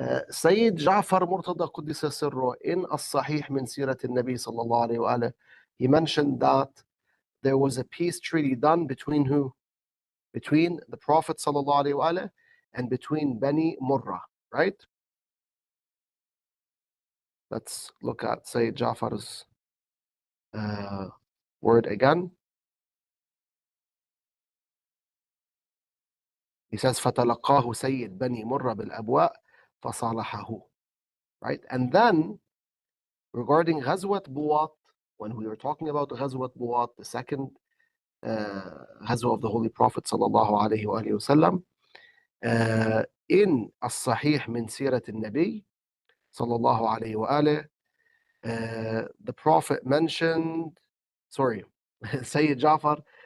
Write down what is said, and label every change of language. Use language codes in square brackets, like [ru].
[en] Sayyid Ja'far Murtada Quddisa Sirruh, in As-Sahih min Sirat al-Nabi sallallahu alayhi wa alihi, he mentioned that there was a peace treaty done between who? Between the Prophet sallallahu alayhi wa alihi and between Bani Murrah, right? Let's look at Sayyid Ja'far's word again. He says, [ar] فَتَلَقَّاهُ سَيِّدْ بَنِي مُرَّ بِالْأَبْوَاءِ فَصَالَحَهُ. [en] Right? And then, regarding Ghazwat Buwaat, when we were talking about Ghazwat Buwaat, the second Ghazwa of the Holy Prophet sallallahu alayhi wa sallam, in As-Sahih min Sirat al-Nabi sallallahu alayhi wa alihi, the Prophet mentioned, Sayyid Ja'far